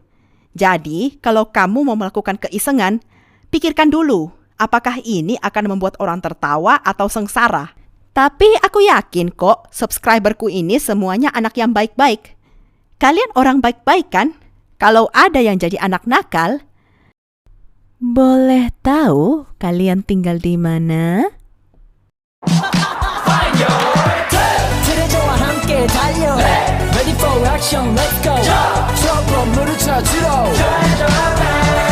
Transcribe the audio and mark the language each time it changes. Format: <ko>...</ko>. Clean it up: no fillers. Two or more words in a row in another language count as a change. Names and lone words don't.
<id>Jadi, kalau kamu mau melakukan keisengan, pikirkan dulu, apakah ini akan membuat orang tertawa atau sengsara? Tapi aku yakin kok, subscriberku ini semuanya anak yang baik-baik. Kalian orang baik-baik kan? Kalau ada yang jadi anak nakal, boleh tahu kalian tinggal di mana?</id> <ko>트레저와 함께 달려</ko> <en>Ready for action, let's go</en> <ko>트럭으로 물을 찾으러</ko>